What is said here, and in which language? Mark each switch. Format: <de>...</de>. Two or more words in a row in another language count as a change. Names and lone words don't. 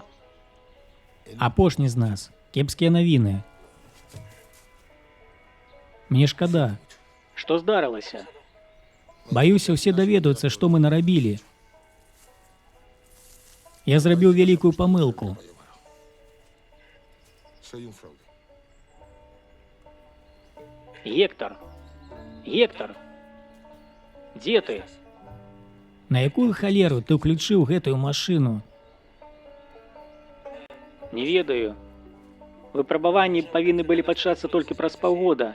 <be>Апошні з нас. Кепскія навіны. Мне шкада. Што здарылася? Баюся, усе даведаюцца, што мы нарабілі. Я зрабіў вялікую памылку.</be> <es>Soy un fraude.</es> <be>Гектар. Гектар. Дзе ты? На якую халеру ты ўключыў гэтую машыну? Не ведаю. Выпрабаванні павінны былі пачацца толькі праз паўгода.</be>